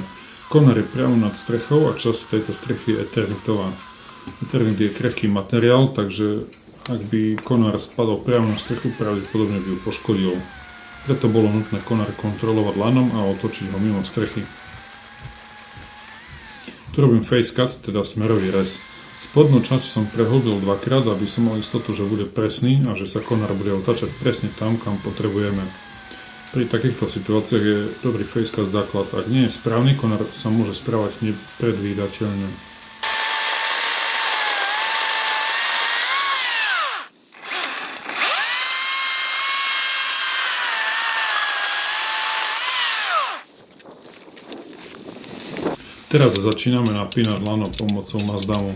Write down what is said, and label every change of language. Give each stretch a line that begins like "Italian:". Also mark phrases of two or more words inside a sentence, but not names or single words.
Slovak: Konár je priamo nad strechou a časť tejto strechy je eternitová. Eternit je krehký materiál, takže ak by konár spadol priamo na strechu, pravdepodobne by ju poškodil. Preto bolo nutné konár kontrolovať lanom a otočiť ho mimo strechy. Tu robím
English: face cut,
Slovak: teda smerový rez. Spodnú časť som prehlbil dvakrát, aby som mal istotu, že bude presný a že sa konár bude otáčať presne tam, kam potrebujeme. Pri takýchto situáciách je dobrý
English: face cut
Slovak: základ. Ak nie je správny, konár sa môže správať nepredvídateľne. Teraz začíname napínať lano pomocou Mazdanu.